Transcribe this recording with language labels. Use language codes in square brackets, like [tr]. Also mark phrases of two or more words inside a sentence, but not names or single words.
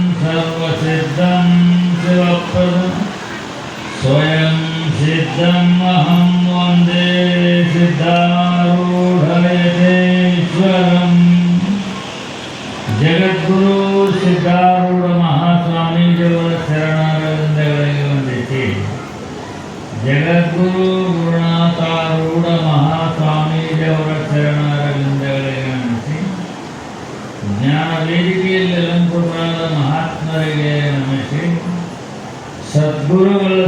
[sa] सर्वसिद्धं शिवप्रदं स्वयं सिद्धम् अहं वन्दे सिद्धारूढयतेश्वरम् [kn] ಜಗದ್ಗುರು ಸಿದ್ಧಾರೂಢ ಮಹಾಸ್ವಾಮಿ ದೇವರ शರಣಾರವಿಂದಗಳಿಗೆ ವಂದಿಸಿ ಜಗದ್ಗುರು ಗುರುನಾಥಾರೂಢ ಮಹಾಸ್ವಾಮಿ ದೇವರ ಶರಣಾರವಿಂದಗಳಿಗೆ ವಂದಿಸಿ ಜ್ಞಾನ ವೇದಿಕೆಯಲ್ಲಿ ಅಲಂಕೃತರಾದ ಮಹಾತ್ಮರಿಗೆ ನಮಿಸಿ ಸದ್ಗುರುಗಳ